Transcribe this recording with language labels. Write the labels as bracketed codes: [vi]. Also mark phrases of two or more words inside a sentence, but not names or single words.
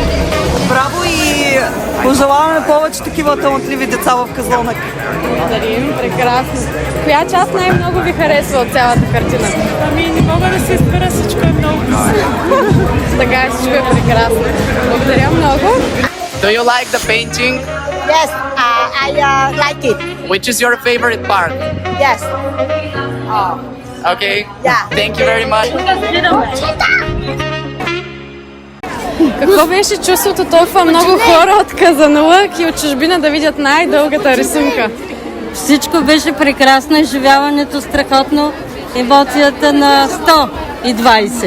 [bg] Браво и пожелаваме повече такива талантливи деца в Казанлък. Благодарим, прекрасно. Коя част най-много ви харесва от цялата картина? Ами не мога да се избера, всичко е много Така е, всичко е прекрасно. Благодаря много. [en] Do you like the painting? Yes, I like it. Which is your favorite part? Yes. Okay. Yeah. Thank you very much. [bg] Какво беше чувството толкова много хора от Казанлък и от чужбина да видят най-дългата рисунка? Всичко беше прекрасно, изживяването страхотно, емоцията на 120.